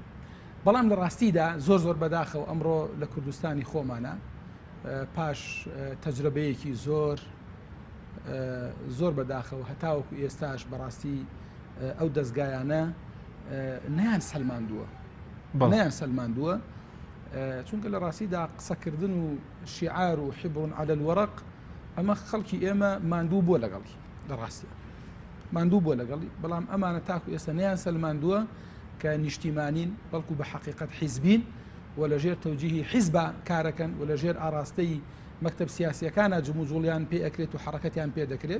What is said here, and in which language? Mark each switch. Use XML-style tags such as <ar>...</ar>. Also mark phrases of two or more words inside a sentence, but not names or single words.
<ckb>بەڵام لە ڕاستیدا زۆر زۆر بەداخەوە ئەمڕۆ لە کوردستانی خۆمانە پاش تەجربەیەکی زۆر بەداخەوە هەتاوەکو ئێستاش بەڕاستی ئەو دەستگایانە نەیان سەلماندووە چونکە لە ڕاستیدا قسەکردن و شیعار و</ckb> <ar>حبر على الورق</ar> <ckb>ئەمە خەڵکی ئێمە ماندوو بووە لەگەڵی، لە ڕاستیە ماندوو بووە لەگەڵی. بەڵام ئەمانە تاکو ئێستا نەیان سەلماندووە کە نیشتیمانین، بەڵکو بە حقیقەت حیزبین و لەژێر تەوجیهی حیزبە کارەکەن و لەژێر ئاراستەی مەکتەب سیاسیەکانە جموجوڵیان پێ ئەکرێت و حرەکەتیان پێ دەکرێت.</ckb>